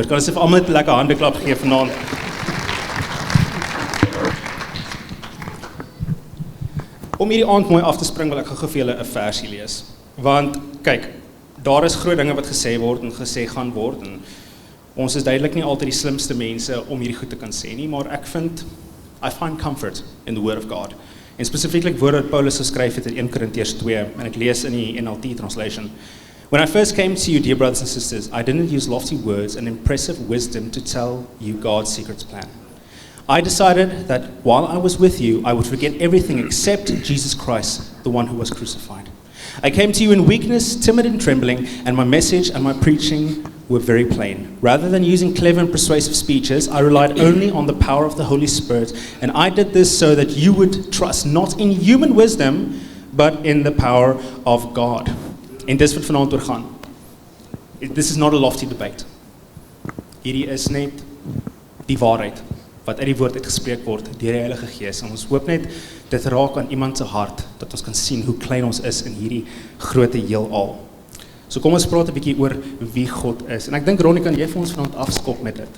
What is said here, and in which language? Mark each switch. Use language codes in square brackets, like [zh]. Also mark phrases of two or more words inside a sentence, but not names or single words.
[af] Kan ons vir almal 'n lekker handeklap gee vanaand? Om hierdie aand mooi af te spring wil ek gou vir julle 'n versie lees. Want kyk, daar is groot dinge wat gesê word en gesê gaan word en ons is duidelik nie altyd die slimste mense om hierdie goed te kan sê nie, maar ek vind [en] I find comfort in the word of God. [af] En spesifieklik woorde wat Paulus geskryf het in 1 Korintiërs 2 en ek lees in die NLT translation. [en] When I first came to you, dear brothers and sisters, I didn't use lofty words and impressive wisdom to tell you God's secret plan. I decided that while I was with you, I would forget everything except Jesus Christ, the one who was crucified. I came to you in weakness, timid and trembling, and my message and my preaching were very plain. Rather than using clever and persuasive speeches, I relied only on the power of the Holy Spirit, and I did this so that you would trust not in human wisdom, but in the power of God. [af] En dis wat vanaand oor gaan. [en] This is not a lofty debate. [af] Hierdie is net die waarheid wat uit die woord uitgespreek word deur die Heilige Gees. En ons hoop net dit raak aan iemand se hart dat ons kan sien hoe klein ons is in hierdie groote heelal. So kom ons praat 'n bietjie oor wie God is. En ek dink Ronnie, kan jy vir ons vanaand afskop met dit?